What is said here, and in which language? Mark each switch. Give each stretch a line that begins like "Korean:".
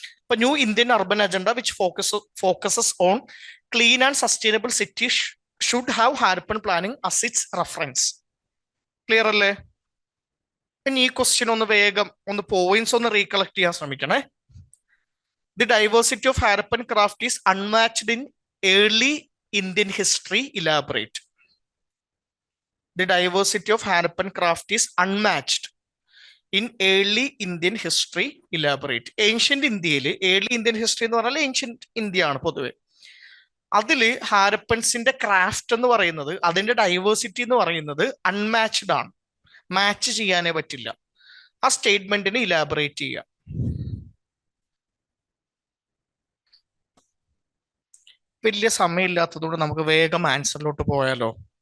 English: ഇപ്പൊ new Indian urban agenda which focuses on clean and sustainable city should have Harappan planning as its reference.
Malayalam: Clear അല്ലേ? ഇനി ഈ question ഒന്ന് വേഗം points recollect ചെയ്യാൻ ശ്രമിക്കണേ.
English: The diversity of Harappan craft is unmatched in early Indian history, elaborate. The diversity of Harappan craft is unmatched in early Indian history, elaborate. Ancient India, early Indian history
Malayalam: എന്ന് പറഞ്ഞാൽ
English: ancient India
Malayalam: ആണ് പൊതുവെ. അതിൽ ഹാരപ്പൻസിന്റെ craft എന്ന് പറയുന്നത്, അതിന്റെ diversity എന്ന് പറയുന്നത് അൺമാച്ച്ഡ് ആണ്. മാച്ച് ചെയ്യാനേ പറ്റില്ല. ആ സ്റ്റേറ്റ്മെന്റിന് ഇലാബറേറ്റ് ചെയ്യുക. വലിയ സമയമില്ലാത്തതുകൊണ്ട് നമുക്ക് വേഗം ആൻസറിലോട്ട് പോയാലോ?